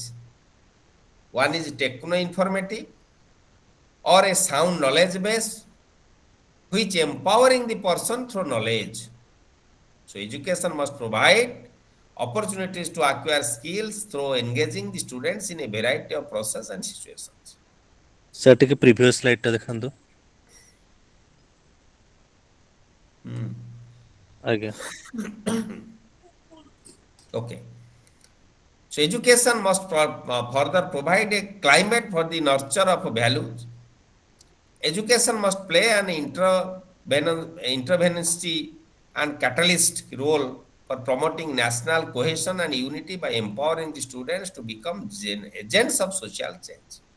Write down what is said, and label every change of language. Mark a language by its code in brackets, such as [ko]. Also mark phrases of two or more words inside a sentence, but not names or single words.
[en] One is techno-informative or a sound knowledge base, which empowering the person through knowledge. So education must provide opportunities to acquire skills through engaging the students in a variety of process and situations. [or] ସାର୍ ଟିକେ [en] previous slide [or] ଦେଖାନ୍ତୁ। ଆଜ୍ଞା। [en] Okay. So education must further provide a climate for the nurture of values. Education must play an intervenency and catalyst role for promoting national cohesion and unity by empowering the students to become agents of social change.